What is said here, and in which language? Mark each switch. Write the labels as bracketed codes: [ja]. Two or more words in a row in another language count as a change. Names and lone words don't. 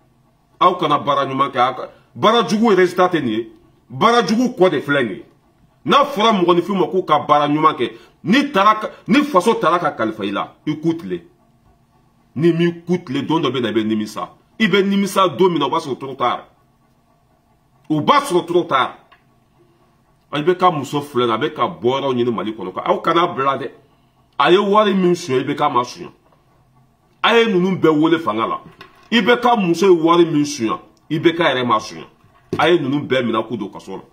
[bm] Aw kana baara ɲuman kɛ. Baara jugu résultat tɛ nin ye. Baara jugu kɔ de filɛ nin ye. N'a fɔra mɔgɔninfin ma k'u ka baara ɲuman kɛ ni faso taara ka kalifa i la i k'u tile. Ni mi k'u tile don dɔ bɛ na i bɛ nimisa. I bɛ nimisa don min na o b'a sɔrɔ [fr] trop tard. [bm] O b'a sɔrɔ [fr] trop tard. [bm] A bɛ ka muso filɛ nin a bɛ ka bɔ yɔrɔ ɲini Mali kɔnɔ. Aw kana bila dɛ. A ye wari min suɲɛ i bɛ ka ma suɲɛ. A ye ninnu bɛɛ wele fanga la. I bɛ ka muso ye wari min suɲɛ i bɛ ka yɛrɛ ma suɲɛ. A ye ninnu bɛɛ minɛ k'u don kaso la.